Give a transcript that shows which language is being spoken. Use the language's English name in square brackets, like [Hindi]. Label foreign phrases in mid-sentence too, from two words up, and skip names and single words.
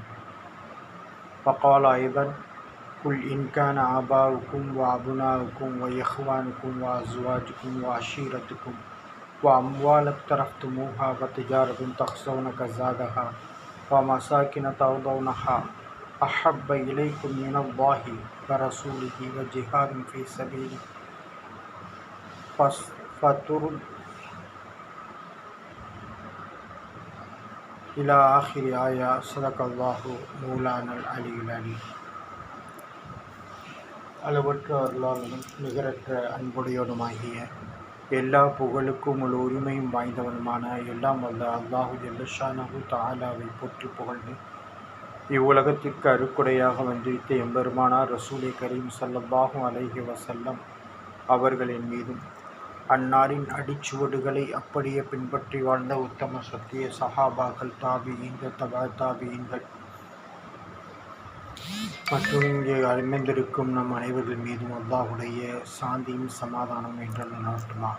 [Arabic] وقال أيضا: قل إن كان آباؤكم وأبناؤكم وإخوانكم وأزواجكم وعشيرتكم وأموال اقترفتموها وتجارة تخشون كسادها ومساكن ترضونها أحب إليكم من الله ورسوله وجهاد في سبيله فترد إلى آخر آية. صدق الله مولانا العلي العليم. [Tamil] அளவற்ற அருளாளனும் நிகரற்ற அன்புடையவனுமாகிய எல்லா புகழுக்கும் உள்ள உரிமையும் வாய்ந்தவனுமான எல்லாம் வல்ல அல்லாஹு [Arabic] جل شأنه تعالى [Tamil] போற்றி புகழ்ந்து இவ்வுலகத்திற்கு அருக்குடையாக வந்திருத்த எம்பெருமானார் ரசூலை கரீம் [Arabic] صلى الله عليه وسلم [Tamil] அவர்களின் மீதும் அன்னாரின் அடிச்சுவடுகளை அப்படியே பின்பற்றி வாழ்ந்த உத்தம சத்திய சஹாபாக்கள், தாபியீன்கள், தபா தாபியீன்கள் மற்றும் இங்கே அமைந்திருக்கும் நம் அனைவர்கள் மீதும் அல்லாஹுடைய சாந்தியும் சமாதானம் என்ற நாட்டுமாக.